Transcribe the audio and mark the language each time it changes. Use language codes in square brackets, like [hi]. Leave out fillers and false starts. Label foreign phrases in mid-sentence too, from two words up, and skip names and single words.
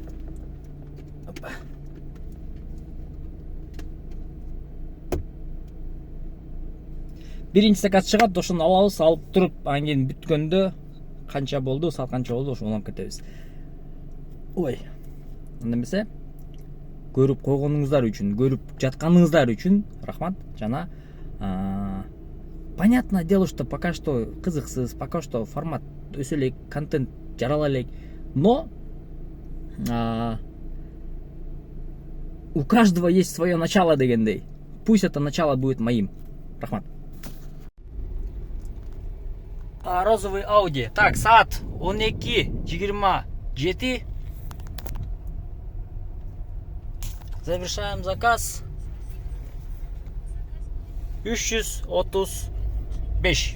[ky] Биринчи заказ чыгат, ошону алабыз, алып туруп, анан кийин бүткөндө канча болду, саат канча болду, ошону уланып кетебиз. Ой. Анда эмесе көрүп койгонуңуздар үчүн, көрүп жатканыңыздар үчүн рахмат. Жана [ru] понятное дело, что пока что [ky] кызыксыз, [ru] пока что [ky] формат өсө элек, контент жарала элек, [ru] но у каждого есть свое начало дегендей. Пусть это начало будет моим. Рахмат. Розовый Ауди. Так, саат 12:27. Завершаем заказ. 335.